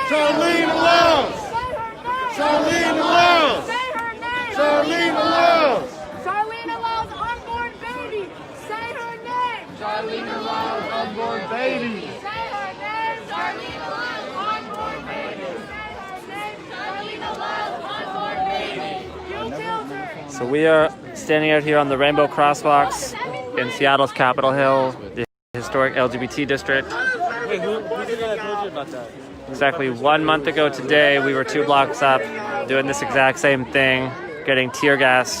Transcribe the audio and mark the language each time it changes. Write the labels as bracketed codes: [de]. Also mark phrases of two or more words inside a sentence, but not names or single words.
[en] Charlena Lyles! Charlena Lyles! Say her name! Charlena Lyles! Charlena Lyles, unborn baby! Say her name! Charlena Lyles, unborn baby! Say her name! Charlena Lyles, unborn baby! Say her name! Charlena Lyles, unborn baby! You killed her! So we are standing out here on the Rainbow Crosswalks in Seattle's Capitol Hill. historic LGBT district. Wait, who's the guy that told you about that? Exactly 1 month ago today, we were 2 blocks up doing this exact same thing, getting tear gassed.